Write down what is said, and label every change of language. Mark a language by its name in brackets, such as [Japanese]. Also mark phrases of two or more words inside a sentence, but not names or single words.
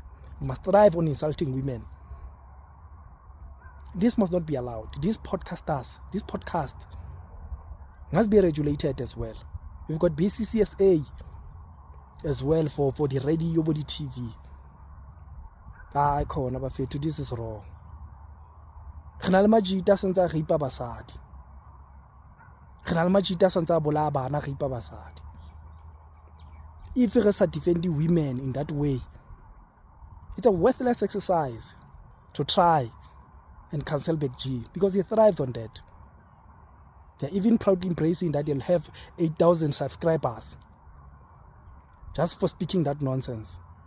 [English] It must thrive on insulting women. This must not be allowed. This podcast must be regulated as well. We've got BCCSA as well for the radio, for the TV. This is wrong. [Tswana] Re majita santse a ripa basadi. Re majita santse a bola bana ripa basadi. [English] If [Tswana] re sa [English] defend women in that way, it's a worthless exercise to try and cancel Big G because he thrives on that. They're even proudly embracing that they'll have 8,000 subscribers just for speaking that nonsense.